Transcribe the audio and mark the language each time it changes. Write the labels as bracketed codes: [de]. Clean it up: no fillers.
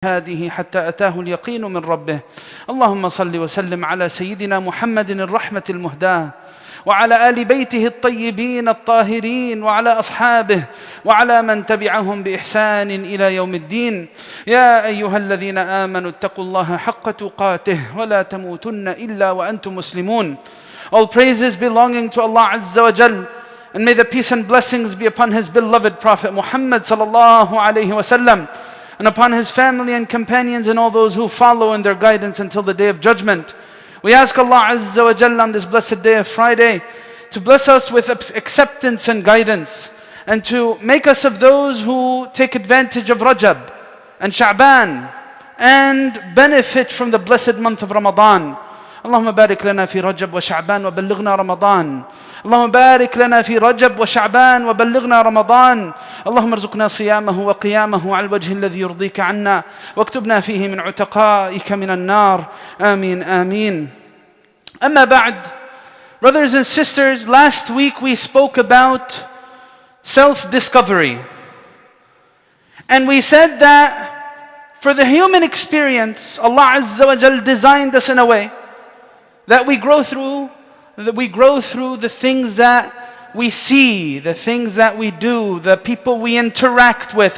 [ar] هذه حتى أتاه اليقين من ربه. اللهم صل وسلم على سيدنا محمد الرحمة المهداة وعلى آل بيته الطيبين الطاهرين وعلى أصحابه وعلى من تبعهم بإحسان إلى يوم الدين. يا أيها الذين آمنوا اتقوا الله حق تقاته ولا تموتن إلا وأنتم مسلمون. [en] All praises belonging to Allah Azza wa Jal, and may the peace and blessings be upon His beloved Prophet Muhammad sallallahu alayhi wa sallam, and upon his family and companions and all those who follow in their guidance until the day of judgment. We ask Allah Azza wa Jalla on this blessed day of Friday to bless us with acceptance and guidance, and to make us of those who take advantage of Rajab and Sha'ban and benefit from the blessed month of Ramadan. [ar] اللهم بارك لنا في رجب وشعبان وبلغنا رمضان. اللهم بارك لنا في رجب وشعبان وبلغنا رمضان. اللهم ارزقنا صيامه وقيامه على الوجه الذي يرضيك عنا، واكتبنا فيه من عتقائك من النار. آمين آمين. أما بعد, [en] brothers and sisters, last week we spoke about self-discovery. And we said that for the human experience, Allah Azza wa Jal designed us in a way that we grow through the things that we see, the things that we do, the people we interact with.